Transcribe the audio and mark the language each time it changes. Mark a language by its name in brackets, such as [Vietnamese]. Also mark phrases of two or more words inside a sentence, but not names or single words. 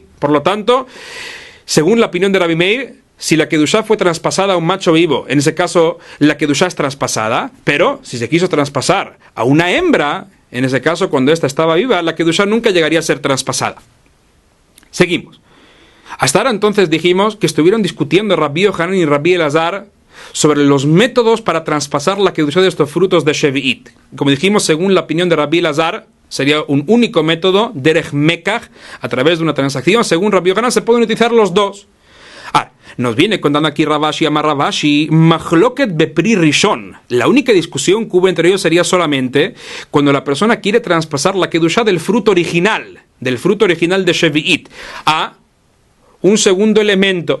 [Spanish] Por lo tanto, según la opinión de Rabbi Meir, si la kedushá fue traspasada a un macho vivo, en ese caso la kedushá es traspasada, pero si se quiso traspasar a una hembra, en ese caso cuando ésta estaba viva, la kedushá nunca llegaría a ser traspasada. Seguimos. Hasta ahora entonces dijimos que estuvieron discutiendo Rabbi Yohanan y Rabbi Elazar sobre los métodos para traspasar la kedushá de estos frutos de Shevi'it. Como dijimos, según la opinión de Rabbi Elazar, sería un único método, [Hebrew] דרך מקח, [Spanish] a través de una transacción. Según Rabbi Yohanan se pueden utilizar los dos. Nos viene contando aquí [Hebrew] רב אשי אמר רב אשי, מחלוקת בפרי ראשון. [Spanish] La única discusión que hubo entre ellos sería solamente cuando la persona quiere traspasar la Kedushá del fruto original de Shevi'it, a un segundo elemento.